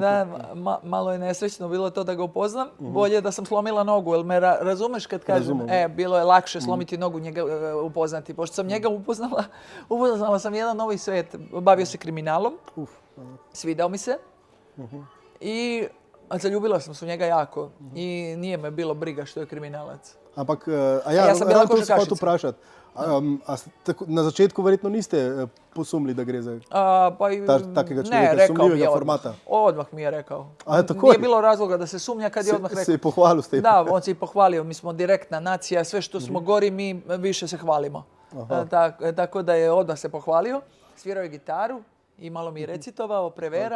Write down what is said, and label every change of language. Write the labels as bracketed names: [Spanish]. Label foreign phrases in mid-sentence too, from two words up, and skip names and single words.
[Serbian] da, malo je nesrećno bilo to da ga upoznam. Bolje da sam slomila nogu, jer me razumeš kad kažem? Razumem. Bilo je lakše slomiti nogu njega upoznati. Pošto sam njega upoznala sam jedan novi svet. Bavio se kriminalom. Svidao mi se. I zaljubila sam se u njega jako. I nije me bilo briga što je kriminalac. [Slovenian] Ampak, [Serbian] ja sam bila [Slovenian] to se [Serbian] košarkašica. [Slovenian] hotel vprašati. Na začetku verjetno niste posumili, da gre za [Serbian] Pa i, [Slovenian] takega [Serbian] ne, [Slovenian] človeka, [Serbian] rekao mi [Slovenian] sumljivega [Serbian] je [Slovenian] formata? [Serbian] Odmah mi je rekao. [Slovenian] A, tako [Serbian] Nije [Slovenian] je? [Serbian] bilo razloga da se sumnja kad je odmah rekao. [Slovenian] Se je pohvalil s tem? [Serbian] Da, on se i pohvalio. Mi smo direktna nacija, sve što smo gori mi više se hvalimo. Tako da je odmah se pohvalio. Svirao je gitaru i malo mi je recitovao, prevera.